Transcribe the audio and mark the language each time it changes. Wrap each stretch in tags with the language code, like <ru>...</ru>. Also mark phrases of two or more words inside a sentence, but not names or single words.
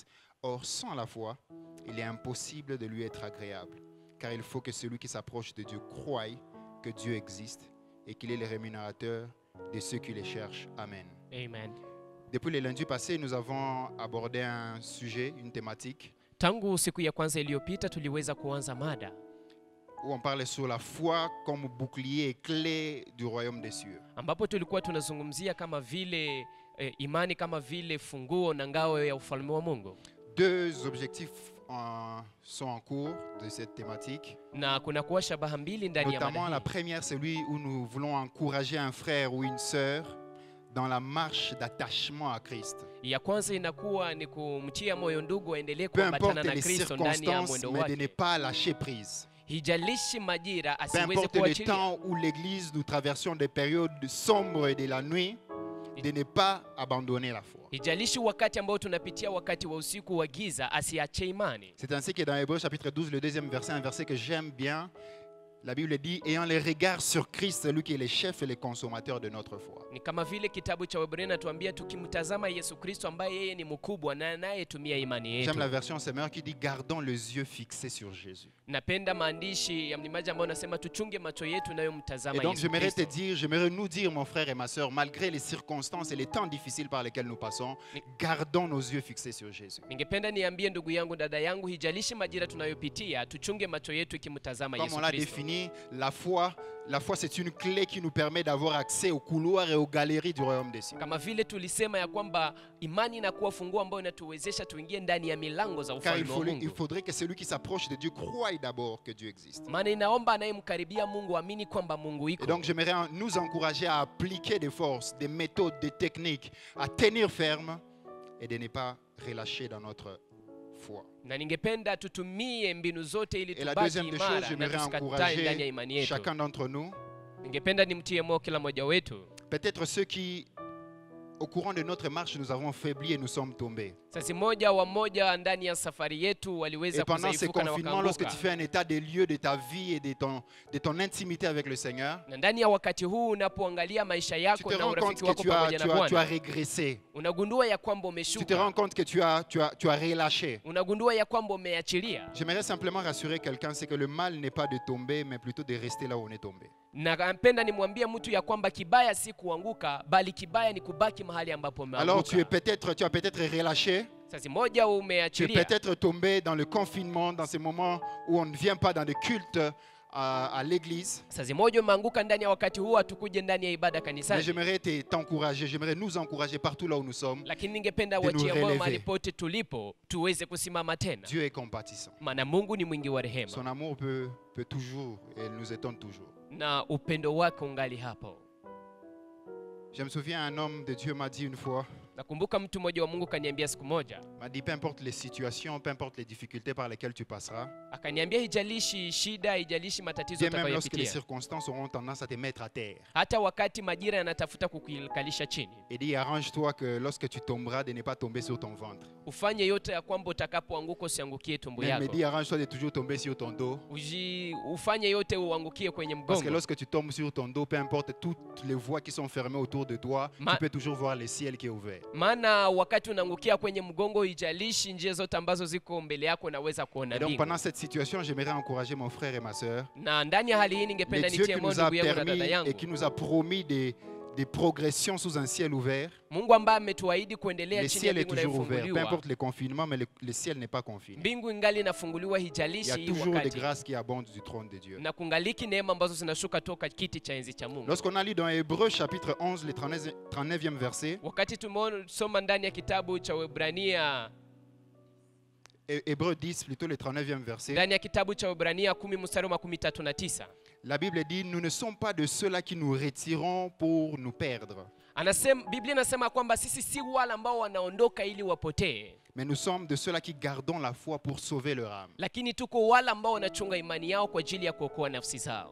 <fr>Or, sans la foi, il est impossible de lui être agréable, car il faut que celui qui s'approche de Dieu croie que Dieu existe et qu'il est le rémunérateur de ceux qui les cherchent. Amen. Amen. Depuis le lundi passé, nous avons abordé un sujet, une thématique,</fr> <sw>Tangu siku ya kwanza iliyopita tuliweza kuanza mada</sw> <fr>où on parlait sur la foi comme bouclier et clé du royaume des cieux.</fr> <sw>ambapo tulikuwa tunazungumzia kama vile imani kama vile funguo na ngao ya ufalme wa Mungu.</sw> <fr>Deux objectifs sont en cours de cette thématique.</fr> <sw>Na kuna kuwa shabaha mbili ndani ya</sw> <fr>Notamment</fr> <sw>mada</sw> <fr>la</fr> <sw>hii.</sw> <fr>première, c'est celui où nous voulons encourager un frère ou une sœur dans la marche d'attachement à Christ.</fr> <sw>Ya kwanza inakuwa ni kumtia moyo ndugu aendelee</sw> <fr>Peu</fr> <sw>kuambatana</sw> <fr>importe</fr> <sw>na</sw> <fr>les</fr> <sw>Kristo ndani ya</sw> <fr>circonstances,</fr> <sw>mwendo</sw> <fr>mais de ne</fr> <sw>wake.</sw> <fr>pas lâcher prise.</fr> <sw>Hijalishi majira</sw> <fr>Peu</fr> <sw>asiweze</sw> <fr>importe le</fr> <sw>kuachilia.</sw> <fr>temps où l'Église, nous traversons des périodes sombres et de la nuit, de ne pas abandonner la foi.</fr> <sw>Hijalishi wakati ambao tunapitia wakati wa usiku wa giza, asiache imani.</sw> <fr>C'est ainsi que dans Hébreux chapitre 12, le deuxième verset, un verset que j'aime bien, la Bible dit, ayant les regards sur Christ, celui qui est le chef et le consommateur de notre foi.</fr> <sw>Ni kama vile kitabu cha Waebrania natuambia tukimtazama Yesu Kristo ambaye yeye ni mkubwa na anayetumia imani yetu.</sw> <fr>J'aime la version Semeur qui dit, gardons les yeux fixés sur Jésus.</fr> <sw>Napenda maandishi ya mlimaji ambao nasema tuchunge macho yetu nayo mtazama</sw> <fr>Et donc</fr> <sw>Yesu</sw> <fr>j'aimerais te</fr> <sw>Kristo.</sw> <fr>dire, j'aimerais nous dire, mon frère et ma sœur, malgré les circonstances et les temps difficiles par lesquels nous passons, gardons nos yeux fixés sur Jésus.</fr> <sw>Ningependa niambie ndugu yangu, dada yangu, hijalishi majira tunayopitia, tuchunge macho yetu ikimtazama</sw> <fr>Comme</fr> <sw>Yesu</sw> <fr>on l'a</fr> <sw>Kristo.</sw> <fr>défini, la foi c'est une clé qui nous permet d'avoir accès aux couloirs et aux galeries du royaume des cieux.</fr> <sw>Kama vile tulisema ya kwamba imani inakuwa funguo ambayo inatuwezesha tuingie ndani ya milango za</sw> <fr>Car</fr> <sw>ufalme wa</sw> <fr>il</fr> <sw>Mungu.</sw> <fr>faudrait que celui qui s'approche de Dieu croie d'abord que Dieu existe.</fr> <sw>Maana inaomba anayemkaribia Mungu amini kwamba Mungu</sw> <fr>Et</fr> <sw>iko.</sw> <fr>donc j'aimerais nous encourager à appliquer des forces, des méthodes, des techniques, à tenir ferme et de ne pas relâcher dans notre foi.</fr> <sw>Na ningependa tutumie mbinu zote ili</sw> <fr>Et la</fr> <sw>tubaki</sw> <fr>deuxième des choses,</fr> <sw>imara na</sw> <fr>j'aimerais</fr> <sw>tusikatae ndani ya</sw> <fr>encourager</fr> <sw>imani yetu.</sw> <fr>chacun d'entre nous,</fr> <sw>Ningependa nimtie moyo kila mmoja wetu.</sw> <fr>peut-être ceux qui au courant de notre marche, nous avons faibli et nous sommes tombés.</fr> <sw>Sasa mmoja wa mmoja ndani ya safari yetu waliweza</sw> <fr>Et pendant ces</fr> <sw>kuzaifuka na</sw> <fr>confinements, lorsque tu</fr> <sw>wakaanguka.</sw> <fr>fais un état des lieux de ta vie et de ton intimité avec le Seigneur,</fr> <sw>Na ndani ya wakati huu unapoangalia maisha</sw> <fr>tu</fr> <sw>yako</sw> <fr>te</fr> <sw>na</sw> <fr>rends compte</fr> <sw>urafiki</sw> <fr>que</fr> <sw>wako pamoja na</sw> <fr>tu as</fr> <sw>Bwana,</sw> <fr>régressé.</fr> <sw>unagundua ya kwamba</sw> <fr>Tu te</fr> <sw>umeshuka,</sw> <fr>rends compte que tu as relâché.</fr> <sw>unagundua ya kwamba umeachilia.</sw> <fr>J'aimerais simplement rassurer quelqu'un, c'est que le mal n'est pas de tomber, mais plutôt de rester là où on est tombé.</fr> <sw>Na napenda nimwambie mtu ya kwamba kibaya si kuanguka, bali kibaya ni kubaki mahali ambapo</sw> <fr>Alors tu as</fr> <sw>umeanguka.</sw> <fr>peut-être relâché,</fr> <sw>Sasa moja</sw> <fr>tu es</fr> <sw>umeachilia,</sw> <fr>peut-être tombé dans le confinement, dans ces moments où on ne vient pas dans le culte à l'église.</fr> <sw>sasa moja umeanguka ndani ya wakati huu hatukuje ndani ya ibada</sw> <fr>Mais</fr> <sw>kanisani.</sw> <fr>j'aimerais t'encourager, j'aimerais nous encourager partout là où nous sommes.</fr> <sw>Lakini ningependa</sw> <fr>de nous</fr> <sw>watie moyo</sw> <fr>relever.</fr> <sw>mahali pote tulipo tuweze kusimama tena,</sw> <fr>Dieu est compatissant.</fr> <sw>maana Mungu ni mwingi wa rehema</sw> <fr>Son amour peut toujours et il nous étonne toujours.</fr> <sw>na upendo wake ungali hapo.</sw> <fr>Je me souviens, un homme de Dieu m'a dit une fois,</fr> <sw>Nakumbuka mtu mmoja wa Mungu kaniambia siku moja,</sw> <fr>m'a dit, peu importe les situations, peu importe les difficultés par lesquelles tu passeras,</fr> <sw>akaniambia hijalishi shida, hijalishi matatizo</sw> <fr>bien même lorsque les</fr> <sw>utakayopitia,</sw> <fr>circonstances auront tendance à te mettre à terre.</fr> <sw>hata wakati majira yanatafuta kukikalisha chini,</sw> <fr>Il dit, arrange-toi que lorsque tu tomberas, de ne pas tomber sur ton ventre.</fr> <sw>ufanye yote ya kwamba utakapoanguka usiangukie tumbo</sw> <fr>Mais il me</fr> <sw>yako.</sw> <fr>dit, arrange-toi de toujours tomber sur ton dos.</fr> <sw>Ufanye yote uangukie kwenye</sw> <fr>Parce que</fr> <sw>mgongo,</sw> <fr>lorsque tu tombes sur ton dos, peu importe toutes les voies qui sont fermées autour de toi,</fr> <sw>Ma-</sw> <fr>tu peux toujours voir le ciel qui est ouvert.</fr> <sw>maana wakati unaangukia kwenye mgongo, ijalishi njia zote ambazo ziko mbele yako, unaweza kuona</sw> <fr>Et donc</fr> <sw>mbingu.</sw> <fr>pendant cette situation, j'aimerais encourager mon frère et ma sœur.</fr> <sw>Na ndani ya hali hii</sw> <fr>Le</fr> <sw>ningependa</sw> <fr>Dieu</fr> <sw>nitie</sw> <fr>qui</fr> <sw>moyo</sw> <fr>nous a</fr> <sw>ndugu yangu na</sw> <fr>permis</fr> <sw>dada yangu,</sw> <fr>et qui nous a promis des progressions sous un ciel ouvert.</fr> <sw>Mungu ambaye ametuahidi</sw> <fr>Le</fr> <sw>kuendelea chini ya</sw> <fr>ciel est</fr> <sw>mbingu</sw> <fr>toujours ouvert, peu</fr> <sw>inayofunguliwa.</sw> <fr>importe les confinements, mais le ciel n'est pas confiné.</fr> <sw>Mbingu ingali inafunguliwa,</sw> <fr>Il y a</fr> <sw>hijalishi</sw> <fr>toujours des</fr> <sw>wakati,</sw> <fr>grâces qui abondent du trône de Dieu.</fr> <sw>na kungaliki neema ambazo zinashuka toka kiti cha enzi cha Mungu.</sw> <fr>Lorsqu'on a lu dans Hébreux chapitre 11, le 39e verset,</fr> <sw>Wakati tumesoma ndani ya kitabu cha Waebrania,</sw> <fr>Hébreux 10 plutôt, le 39e verset,</fr> <sw>ndani ya kitabu cha Waebrania 10 mstari wa 39,</sw> <fr>la Bible dit, nous ne sommes pas de ceux-là qui nous retirons pour nous perdre,</fr> <sw>anasema, Biblia inasema kwamba sisi si wale ambao wanaondoka ili wapotee,</sw> <fr>mais nous sommes de ceux-là qui gardons la foi pour sauver leur âme.</fr> <sw>lakini tuko wale ambao wanachunga imani yao kwa ajili ya kuokoa nafsi zao.</sw>